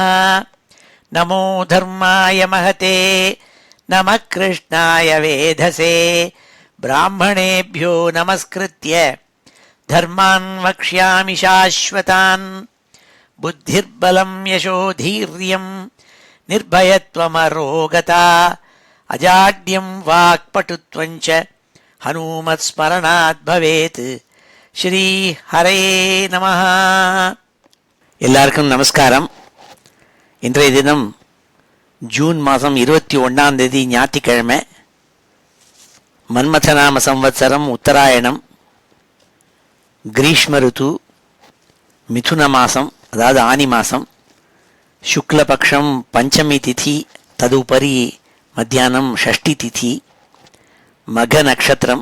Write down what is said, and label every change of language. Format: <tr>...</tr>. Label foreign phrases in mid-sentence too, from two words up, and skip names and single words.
<sa>नमो धर्माय महते नमः कृष्णाय वेधसे ब्राह्मणेभ्यो नमस्कृत्य धर्मान् वक्ष्यामि शाश्वतान्। बुद्धिर्बलं यशोधीर्यं निर्भयत्वमरोगता अजाड्यं वाक्पटुत्वं च हनुमत्स्मरणात् भवेत्। श्री हरे நமः.</sa> <ta>எல்லாருக்கும் நமஸ்காரம். இன்றைய தினம் ஜூன் மாதம் 21 ஞாயிற்றுக்கிழமை. மன்மதநாம சம்வத்சரம் உத்தராயணம், கிரீஷ்ம ருத்து, மிதுன மாதம் அதாவது ஆனி மாதம், சுக்லபக்ஷம் பஞ்சமி திதி, ததுபரி மத்தியானம் ஷஷ்டி திதி, மக நட்சத்திரம்.</ta>